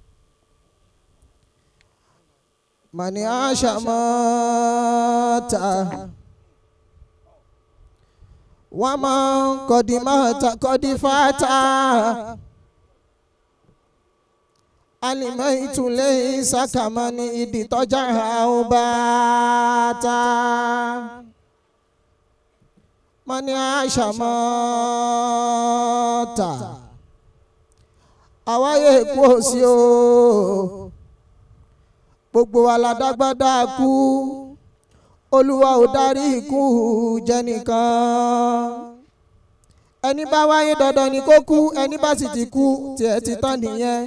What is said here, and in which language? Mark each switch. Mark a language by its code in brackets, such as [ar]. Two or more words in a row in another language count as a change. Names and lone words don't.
[ar] من عاش مات ومن قد مات قد فات. الميت ليس كمن اضطجع أو بات. من عاش مات [yo] àwáyé kú òsì o, gbogbo wa la dágbádá kú, Olúwa ò dárí ikú jẹnìkan. Ẹni bá wáyé dandan ni kó kú, ẹni bá sì ti kú tiẹ̀ ti tán nìyẹn.